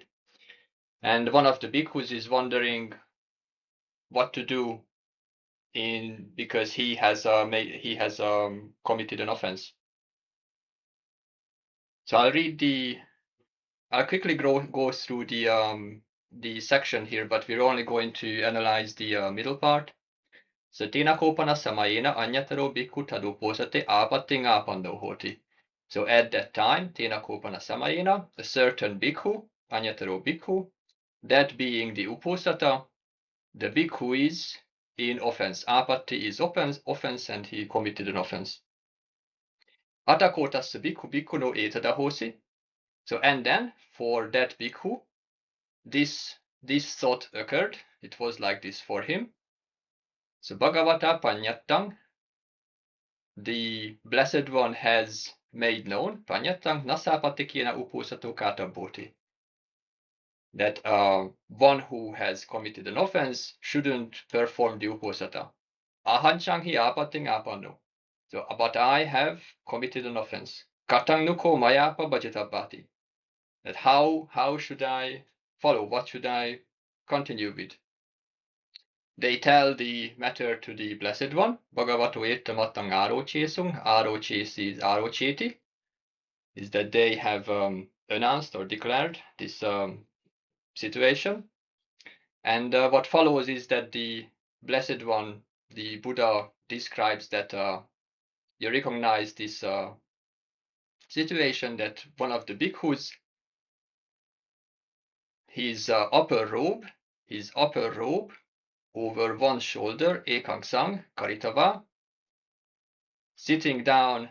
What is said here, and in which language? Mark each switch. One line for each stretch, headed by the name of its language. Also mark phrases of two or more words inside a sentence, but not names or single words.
English: And one of the bhikkhus is wondering what to do because he has committed an offense. So I'll quickly go through the section here, but we're only going to analyze the middle part.
Pali: So Tinakopana samayena anyataro bhikkhu taduposate āpattiṃ āpando hoti.
English: So at that time,
Pali: Tinakopana samayena,
English: a certain bhikkhu,
Pali: anyataro bhikkhu,
English: that being the uposatha, the bhikkhu is in offense. Āpatti is offense, and he committed an offense.
Pali: Atakotas bhikkhu bhikkhu no etadahosi.
English: So and then for that bhikkhu, this thought occurred. It was like this for him. So
Pali: Bhagavata Paññattaṃ,
English: the Blessed One has made known,
Pali: Paññattaṃ nasāpatikena uposato kātabhoti,
English: that one who has committed an offense shouldn't perform the uposatha.
Pali: Ahañcaṃ hi āpattiṃ āpanno.
English: So, but I have committed an offense.
Pali: Kataṃ nuko mayāpa bhajitabbhati.
English: That how should I follow? What should I continue with? They tell the matter to the Blessed One.
Pali: Bhagavato ettamattaṃ ārochesum.
English: Ārochesi is ārocheti. Is that they have announced or declared this situation. And what follows is that the Blessed One, the Buddha, describes that you recognize this situation that one of the bhikkhus, his upper robe over one shoulder,
Pali: ekaṃ karitava,
English: sitting down.